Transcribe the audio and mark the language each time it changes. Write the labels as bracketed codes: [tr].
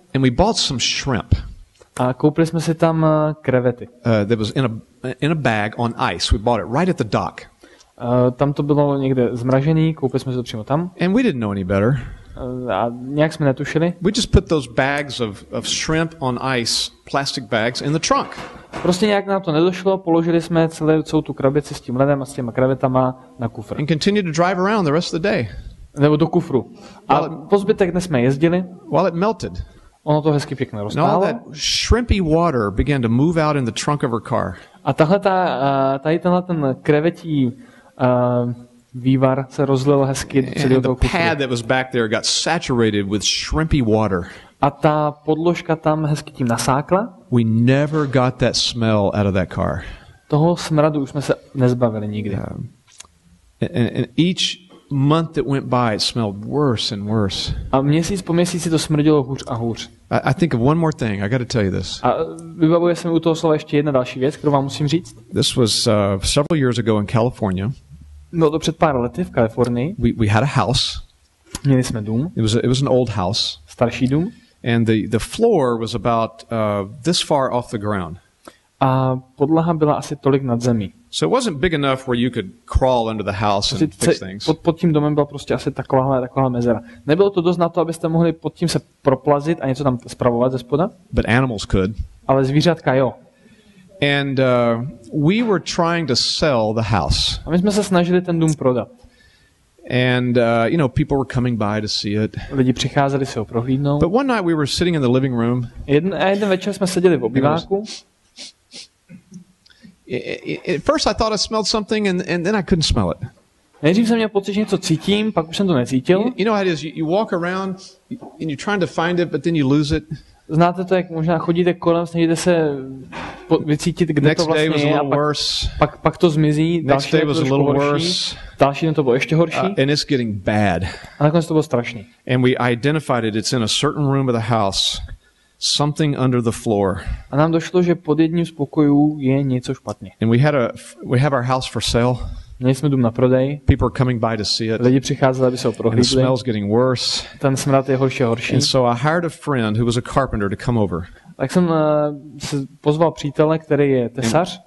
[en] And we bought some shrimp. [cs] A koupili jsme si tam krevety. [en] That was in a bag on ice. We bought it right at the dock. [cs] Tam to bylo někde zmražený, koupili jsme to přímo tam. [en] And we didn't know any better. [cs] A nějak jsme netušili. [en] We just put those bags of shrimp on ice, plastic bags, in the trunk. [cs] Prostě nějak nám to nedošlo, položili jsme celou tu krabici s tím ledem a s těma krevetama na kufr. [en] And continued to drive around the rest of the day. [cs] Nebo do kufru. A po zbytek dne jsme jezdili. [en] While it melted. [cs] Ono to hezky pěkně roztálo. [en] And all that shrimpy water began to move out in the trunk of her car. [cs] A tady ten krevetí vývar se rozlil hezky do celého toho kufru. [en] The pad that was back there got saturated with shrimpy water. [cs] A ta podložka tam hezky tím nasákla. [en] We never got that smell out of that car. [cs] Toho smradu už jsme se nezbavili nikdy. [en] And month that went by, it smelled worse and worse. [cs] A měsíc po měsíci to smrdělo hůř a hůř. [en] I think of one more thing. I got to tell you this. [cs] A vybavuje se mi u toho slova ještě jedna další věc, kterou vám musím říct. [en] This was several years ago in California. [cs] Bylo to před pár lety v Kalifornii. [en] We had a house. [cs] Měli jsme dům. [en] It was an old house. [cs] Starší dům. [en] And the floor was about this far off the ground. [cs] A podlaha byla asi tolik nad zemí. [en] So it wasn't big enough where you could crawl into the house and fix things. [cs] Pod tím domem byla prostě asi taková mezera. Nebylo to dost na to, abyste mohli pod tím se proplazit a něco tam spravovat ze spoda. [en] But animals could. [cs] Ale zvířatka jo. [en] And we were trying to sell the house. [cs] A my jsme se snažili ten dům prodat. [en] And people were coming by to see it. [cs] Lidi přicházeli si ho prohlídnout. [en] But one night we were sitting in the living room. [cs] Jeden večer jsme seděli v obýváku. [en] At first I thought I smelled something and then I couldn't smell it. [cs] Nejdřív jsem měl pocit, že něco cítím, pak už jsem to necítil. [en] You know how it is, you walk around and you're trying to find it, but then you lose it. [cs] Znáte to, jak možná chodíte kolem, snažíte se vycítit, kde to vlastně je, a pak to zmizí, další den to bylo horší, další den to bylo ještě horší, [en] and it's getting bad. [cs] A nakonec to bylo strašný. [en] And we identified it, it's in a certain room of the house, something under the floor. [cs] A nám došlo, že pod jedním z pokojů je něco špatně. [en] And we have our house for sale. [cs] Měli jsme dům na prodej. [en] People are coming by to see it. [cs] Lidi přicházeli, aby se ho prohlídli. [en] And the smell's getting worse. [cs] Ten smrad je horší a horší. [en] And so I hired a friend who was a carpenter to come over. [cs] Tak jsem se pozval přítele, který je tesař.